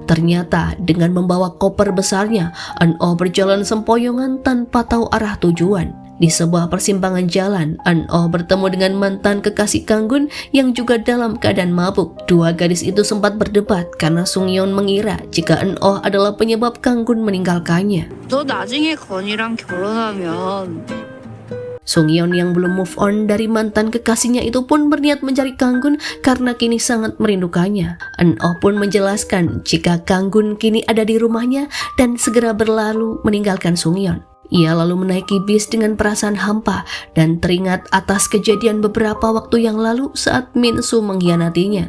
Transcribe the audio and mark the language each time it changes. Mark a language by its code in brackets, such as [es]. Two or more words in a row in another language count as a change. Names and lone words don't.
[id] Ternyata dengan membawa koper besarnya, An-oh berjalan sempoyongan tanpa tahu arah tujuan. Di sebuah persimpangan jalan, An-oh bertemu dengan mantan kekasih Kang-gun yang juga dalam keadaan mabuk. Dua gadis itu sempat berdebat karena Sung-yeon mengira jika An-oh adalah penyebab Kang-gun meninggalkannya. [ko] 너 나중에 건이랑 결혼하면 [id] Sung-yeon yang belum [en] move on [id] dari mantan kekasihnya itu pun berniat mencari Kang-gun karena kini sangat merindukannya. An-oh pun menjelaskan jika Kang-gun kini ada di rumahnya dan segera berlalu meninggalkan Sung-yeon. Ia lalu menaiki bis dengan perasaan hampa dan teringat atas kejadian beberapa waktu yang lalu saat Min-soo mengkhianatinya.